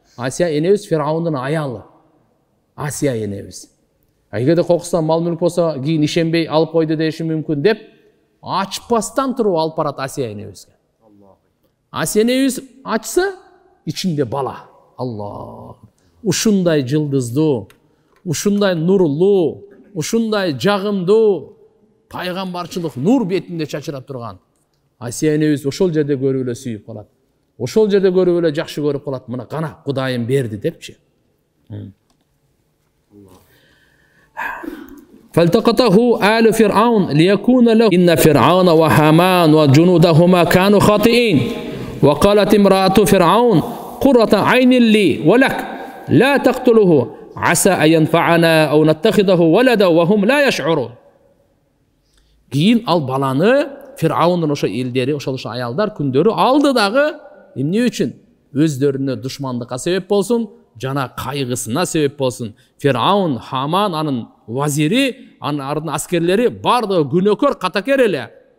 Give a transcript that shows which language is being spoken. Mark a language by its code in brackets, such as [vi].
[ky] Асия энебиз Фираундун аялы. Асия энебиз. Эгерде кокустан мал мүлк болсо, кийин ишенбей алып койду деши мүмкүн деп, ачпастан туруп алып барат Асия энебизге. Асия энебиз ачса, ичинде бала. Аллах. Ушундай жылдыздуу, ушундай нурлуу, ушундай жагымдуу пайгамбарчылык нур бетинде чачырап турган Асия энебиз ошол жерде көрүп эле сүйүп калат. Ошол жерде көрүп эле жакшы көрүп калат. Мына кана Кудайым берди депчи. [ar] فالتقطه آل فرعون ليكون له إن فرعون وهامان وجنودهما كانوا خاطئين وقالت امرأة فرعون قرة عين لي ولك لا تقتله عسى أن ينفعنا أو نتخذه ولدا وهم لا يشعرون. [ky] Кийин ал баланы Фираундун ошо элдери, ошол аялдар күндөрү алды дагы эмне үчүн? Өздөрүнө душмандыкка себеп болсун, жана кайгысына себеп болсун. Фираун, Хаман, анын вазири, анын аскерлери бардыгы күнөөкөр, катакер эле.